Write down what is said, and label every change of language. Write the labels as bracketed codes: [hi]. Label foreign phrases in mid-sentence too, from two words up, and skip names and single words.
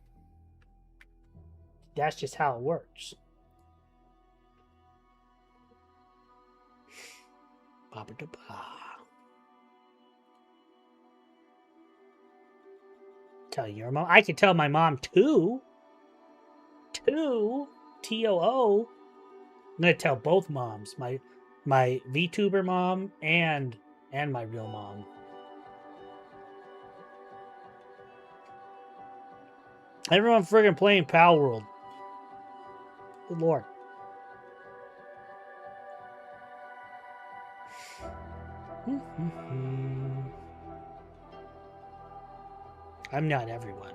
[en] That's just how it works. Tell your mom. I can tell my mom too. T-O-O. I'm gonna tell both moms. My VTuber mom and my real mom. Everyone friggin' playing Pal World. Good lord. I'm not everyone.